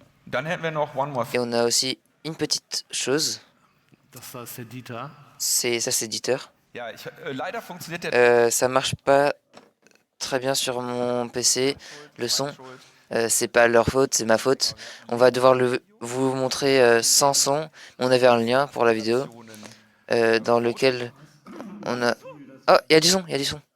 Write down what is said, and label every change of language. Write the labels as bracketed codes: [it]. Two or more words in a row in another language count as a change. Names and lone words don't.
[de] Dann hätten wir noch [en] one more [fr] Et on a aussi une petite chose. [de] Das ist der Dieter. [fr] C'est Dieter. [de] Ja, leider funktioniert der [fr] Ça marche pas très bien sur mon PC, le son. C'est pas leur faute, c'est ma faute. On va devoir vous montrer sans son. On avait un lien pour la vidéo dans lequel on a... Oh, il y a du son, il y a du son.